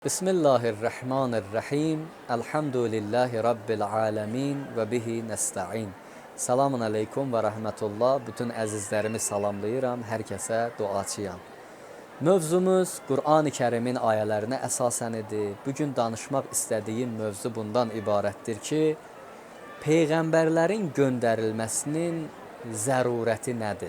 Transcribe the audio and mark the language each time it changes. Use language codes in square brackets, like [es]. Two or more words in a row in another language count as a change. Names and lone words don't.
[ar] بسم الله الرحمن الرحيم. الحمد لله رب العالمين وبه نستعين. السلام عليكم ورحمة الله. [az] Bütün əzizlərimi salamlayıram. Hər kəsə duaçıyam. Mövzumuz Qur'an-ı Kərimin ayələrinə əsasən idi. Bugün danışmaq istədiyim mövzu bundan ibarətdir ki, Peyğəmbərlərin göndərilməsinin zərurəti nədir?